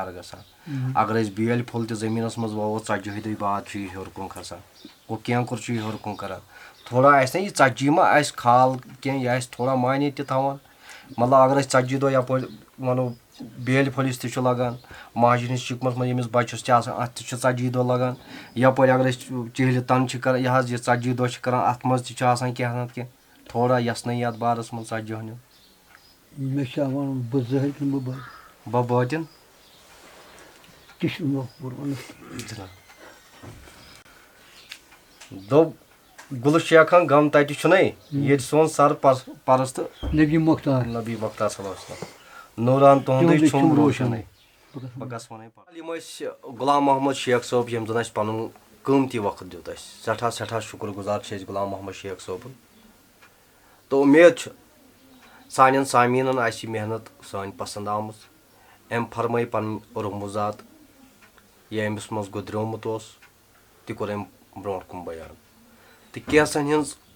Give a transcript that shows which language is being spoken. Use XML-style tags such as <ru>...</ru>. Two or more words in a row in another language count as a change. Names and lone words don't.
<ks>گژھان اگر أسۍ بیٲلۍ پھوٚل تہِ زٔمیٖنس منٛز ووو 40 دۄہہِ بعد چھُ یہِ ہیوٚر کُن کھسان گوٚو کینٛکُر چھُ یہِ ہیوٚر کُن کران تھوڑا آسہِ نا یہِ 40 ما آسہِ کھال کینٛہہ یہِ آسہِ تھوڑا معنی تہِ تھاوان مطلب اگر أسۍ 40 دۄہ یپٲرۍ ونو بیٲلۍ پھٔلِس تہِ چھُ لگان ماجہِ ہِنٛدِس شِکمس منٛز ییٚمِس بچس چھِ آسان اتھ تہِ چھُ 40 دۄہ لگان یپٲرۍ اگر أسۍ چیٖلہِ تن چھِ کران یہِ حظ یہِ 40 دۄہ چھِ کران اتھ منٛز تہِ چھُ آسان کینٛہہ نتہٕ کینٛہہ تھوڑا یژھنٕے یتھ بارس منٛز 40 ہُنٛد مےٚ چھا وَنُن بہٕ زٲہِد کِنہٕ بہٕ بہٕ بٲتِن تہِ چھُ نہٕ پوٗرٕ وَنُن جناب دوٚپ گُلہٕ شیخن غم تتہِ چھُنَے ییٚتہِ سون سر پرست نبی مختار نبی مختار</ks> <ar>صلی اللہ علیہ وسلم</ar> <ks>نوٗران تُہُنٛدُے چھُم روشنٕے بہٕ گژھٕ وَنٕنۍ یِم ٲسۍ غلام محمد شیخ صٲب ییٚمۍ زن اَسہِ پنُن قۭمتی وقت دیُت اَسہِ سٮ۪ٹھاہ سٮ۪ٹھاہ شُکر گُزار چھِ أسۍ غلام محمد شیخ صٲبُن تہٕ اُمید چھُ سانٮ۪ن سامیٖنن آسہِ یہِ محنت سٲنۍ پسنٛد آمٕژ أمۍ فرمٲے پنٕنۍ رموٗزات یا أمِس منٛز گُزریومُت اوس تہِ کوٚر أمۍ برونٛٹھ کُن بیان تہٕ کینٛژن ہِنٛز</ks>